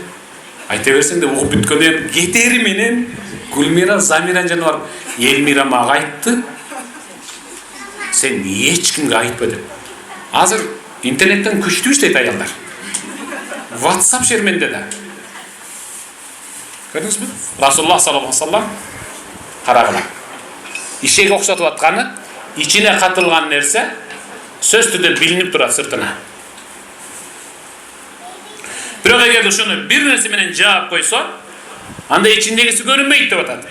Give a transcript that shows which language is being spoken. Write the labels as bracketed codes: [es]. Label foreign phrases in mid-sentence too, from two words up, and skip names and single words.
[ky] Айта берсең де угуп бүткөндөн кетери менен Гүлмира Замиран жана барып, Элмира мага айтты. Сен эч кимге айтпа деп. Азыр интернеттен күчтүү иштейт аялдар. WhatsApp шерменде да. Көрдүңүзбү? Расулуллах [ar] صلى الله عليه وسلم [ky] карагыла. Ишеге окшотуп атканы, ичине катылган нерсе сөз түрдө билинип турат сыртына. Бирок эгер ушуну бир нерсе менен жаап койсо, анда ичиндегиси көрүнбөйт деп атат.